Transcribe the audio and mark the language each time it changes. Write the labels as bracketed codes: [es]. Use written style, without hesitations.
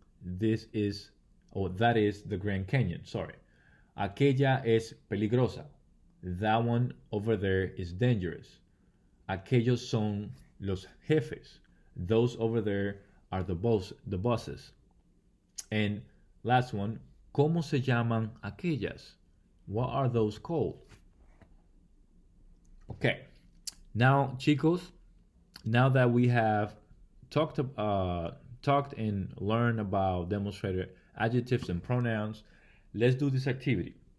[en] That is the Grand Canyon, sorry. [es] Aquella es peligrosa. [en] That one over there is dangerous. [es] Aquellos son los jefes. [en] Those over there are the bosses. And last one, [es] ¿cómo se llaman aquellas? [en] What are those called? Okay. Now, chicos, now that we have talked and learned about demonstrated adjectives and pronouns, let's do this activity.